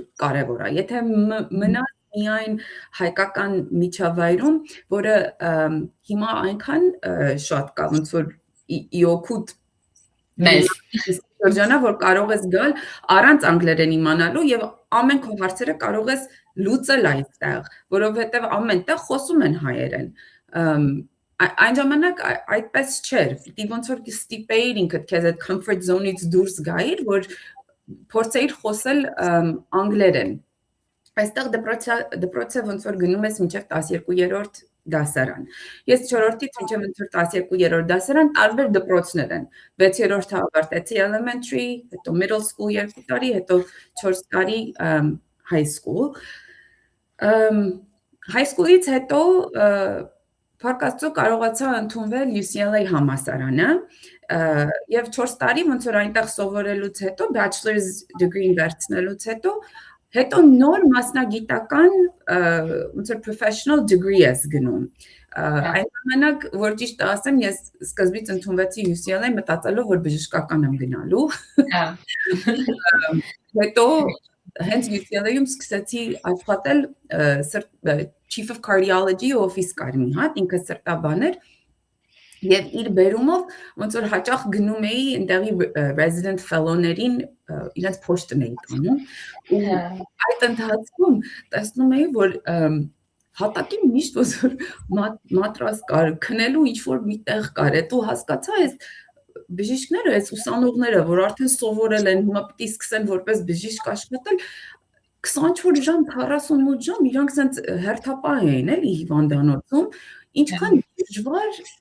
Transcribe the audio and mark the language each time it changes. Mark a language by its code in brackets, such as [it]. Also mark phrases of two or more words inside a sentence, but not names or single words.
[hy] կարևոր է, եթե մնաս միայն հայկական միջավայրում, որը հիմա այնքան շատ կա, ոնց որ իօքուտ մեզ շրջանա, որ կարող ես գալ առանց անգլերեն իմանալու եւ ամեն քո հարցերը կարող ես լուծել այստեղ, որովհետեւ ամենտեղ խոսում են հայերեն։ Այն ժամանակ այդպես չէր, պիտի ոնց որ ստիպեիր ինքդ քեզ այդ [en] comfort zone- [hy] ից դուրս գայիր, որ փորձեիր խոսել անգլերեն։ Այստեղ դպրոցը ոնց որ գնում ես մինչև 12-րդ դասարան։ Ես 4-ից մինչև 12-րդ դասարան տարբեր դպրոցներ են։ 6-րդը ավարտեցի elementary, հետո [en] middle school [hy] 2 տարի, հետո 4 տարի [en] high school։ High school- [hy] ից հետո Փառք Աստծո կարողացա ընդունվել UCLA համալսարանը եւ 4 տարի ոնց որ այնտեղ սովորելուց հետո [en] bachelor's degree [hy] վերցնելուց հետո նոր մասնագիտական ոնց որ [en] professional degree [hy] ես գնում։ Այն ժամանակ որ ճիշտ ասեմ, ես սկզբից ընդունվեցի UCLA մտածելով որ բժշկական եմ գնալու։ Հետո հենց UCLA-ում սկսեցի աշխատել [en] Chief of Cardiology [hy] office կար մի հատ, ինքը սրտաբան էր եւ իր բերումով ոնց որ հաճախ գնում էի այնտեղի [en] resident fellow- [hy] ներին իրենց փոստն էի տանում ու այդ ընթացքում տեսնում էի որ հատակին միշտ որ մատրաս կար, քնելու ինչ-որ մի տեղ կար, հետո հասկացա այս բժիշկները, այս ուսանողները, որ արդեն սովորել են, հիմա պիտի սկսեն որպես բժիշկ աշխատել, 24 ժամ, 48 ժամ իրանք սենց հերթապահ էին էլի հիվանդանոցում, ինչքան դժվար